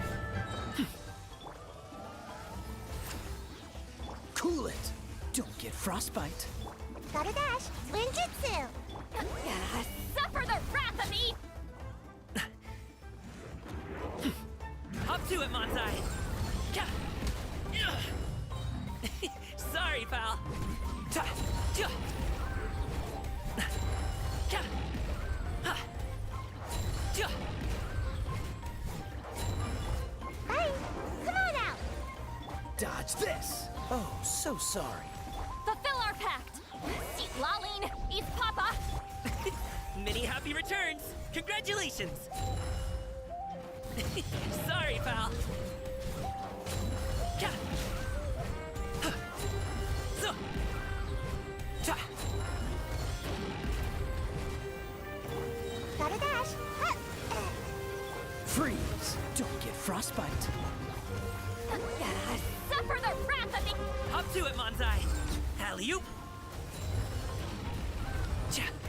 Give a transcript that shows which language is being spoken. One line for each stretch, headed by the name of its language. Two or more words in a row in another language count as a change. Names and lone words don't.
English: Cool it! Don't get frostbite. Gotta dash. Ninjutsu. Suffer the wrath of me! Hop to it, Monzai! Ka! Sorry, pal! Ta! Ja! Ka! Ha! Ja! Bye. Come on out. Dodge this! Oh, so sorry. Fulfill our pact! Seat lolling! Eat Papa! Many happy returns! Congratulations! Sorry, pal! Ka! Ha! So! Ta! Gotta dash. Huh. Freeze! Don't get frostbite. Suffer the wrath of me! Hop to it, Monzai! Alley-oop! Cha!